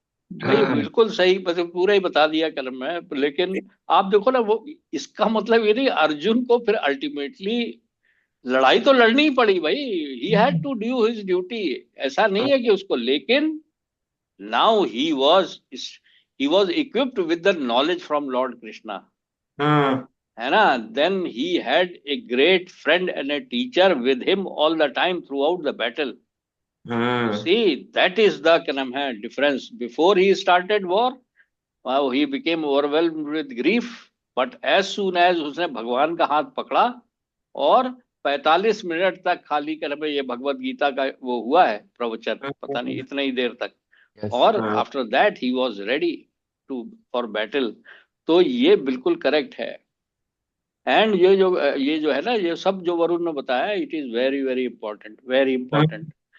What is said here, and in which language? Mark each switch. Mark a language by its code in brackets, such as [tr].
[hi] नहीं बिल्कुल सही, मतलब पूरा ही बता दिया कलम में। लेकिन आप देखो ना, वो इसका मतलब ये नहीं अर्जुन को फिर अल्टीमेटली लड़ाई तो लड़नी ही पड़ी भाई, [en] he had to do his duty, [hi] ऐसा नहीं है कि उसको। [en] लेकिन now he was equipped with the knowledge from Lord Krishna, [hi] है ना। [en] Then he had a great friend and a teacher with him all the time throughout the battle. See, that is the [hi] क्या नाम है [en] difference. Before he started war, wow, he became overwhelmed with grief. But as soon as [hi] उसने भगवान का हाथ पकड़ा और 45 minute तक खाली क्या नाम है ये भगवत गीता का वो हुआ है प्रवचन, पता नहीं इतने ही देर तक, और [en] After that he was ready to for battle. [hi] तो ये बिल्कुल करेक्ट है। एंड ये जो है ना, ये सब जो वरुण ने बताया, [en] it is very very important, [hi] very important.